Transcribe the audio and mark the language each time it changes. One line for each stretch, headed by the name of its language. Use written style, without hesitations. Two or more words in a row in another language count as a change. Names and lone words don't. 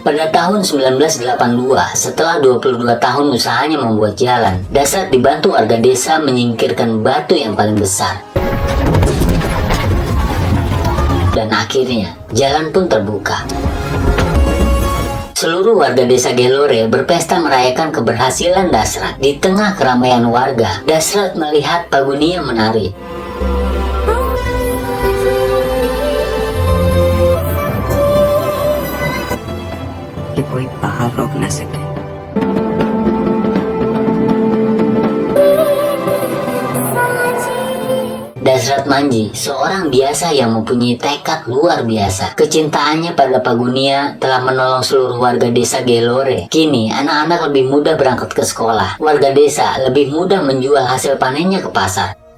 Indonesian: Pada tahun 1982, setelah 22 tahun usahanya membuat jalan, Dasrat dibantu warga desa menyingkirkan batu yang paling besar. Dan akhirnya, jalan pun terbuka. Seluruh warga desa Gelore berpesta merayakan keberhasilan Dasrat. Di tengah keramaian warga, Dasrat melihat Pagunia menari.
Hindi: कोई बाहर रोक न सके।
Indonesian: Dasrat Manji, seorang biasa yang mempunyai tekad luar biasa. Kecintaannya pada Pagunia telah menolong seluruh warga desa Gelore. Kini, anak-anak lebih mudah berangkat ke sekolah. Warga desa lebih mudah menjual hasil panennya ke pasar.